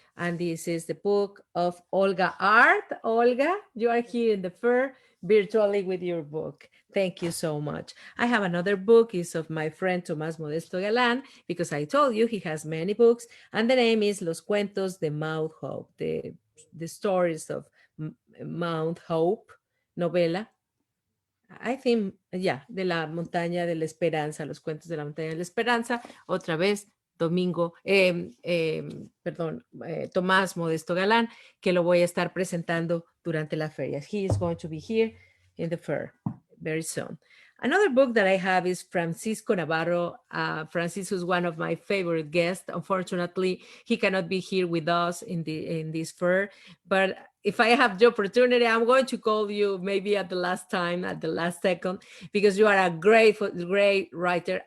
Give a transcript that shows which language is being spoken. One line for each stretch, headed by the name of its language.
English: And this is the book of Olga Art. Olga, you are here in the fair virtually with your book. Thank you so much. I have another book, is of my friend Tomás Modesto Galán, because I told you he has many books, and the name is Los Cuentos de Mount Hope, the stories of Mount Hope, novela. I think, yeah,
Spanish: de la montaña de la esperanza, los cuentos de la montaña de la esperanza. Otra vez, Tomás Modesto Galán, que lo voy a estar presentando durante la feria.
English: He is going to be here in the fair very soon. Another book that I have is Francisco Navarro. Francisco is one of my favorite guests. Unfortunately, he cannot be here with us in this fair, but if I have the opportunity, I'm going to call you maybe at the last time, at the last second, because you are a great writer.